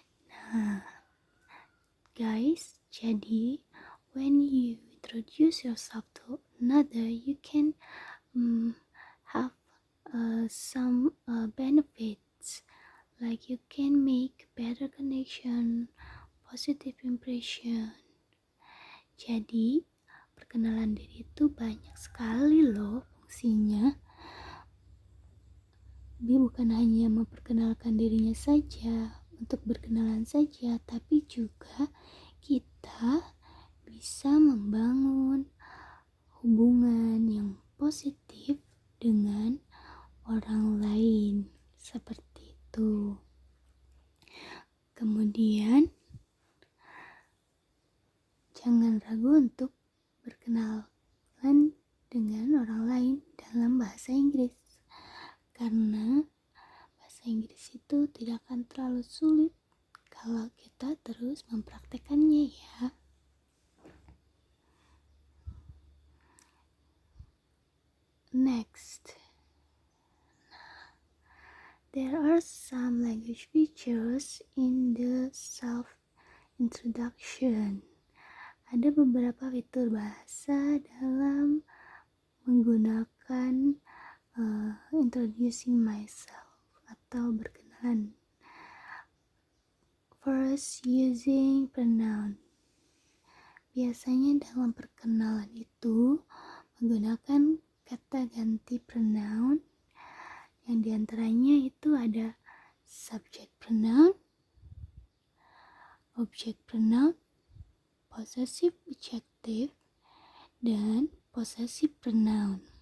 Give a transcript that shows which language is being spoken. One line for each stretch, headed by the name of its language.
English: Nah guys,
Indonesian: jadi
English: when you introduce yourself to another, you can have some benefits, like you can make better connection, positive impression.
Indonesian: Jadi perkenalan diri itu banyak sekali loh fungsinya. Dia bukan hanya memperkenalkan dirinya saja, untuk berkenalan saja, tapi juga kita bisa membangun hubungan yang positif dengan orang lain, seperti itu. Kemudian jangan ragu untuk berkenalan dengan orang lain dalam bahasa Inggris, karena bahasa Inggris itu tidak akan terlalu sulit kalau kita terus mempraktekannya ya.
English: Next, there are some language features in the self-introduction.
Indonesian: Ada beberapa fitur bahasa dalam menggunakan
English: introducing myself
Indonesian: atau berkenalan.
English: First, using pronoun.
Indonesian: Biasanya dalam perkenalan itu menggunakan kata ganti pronoun, yang diantaranya itu ada subject pronoun, object pronoun, possessive adjective, dan possessive pronoun.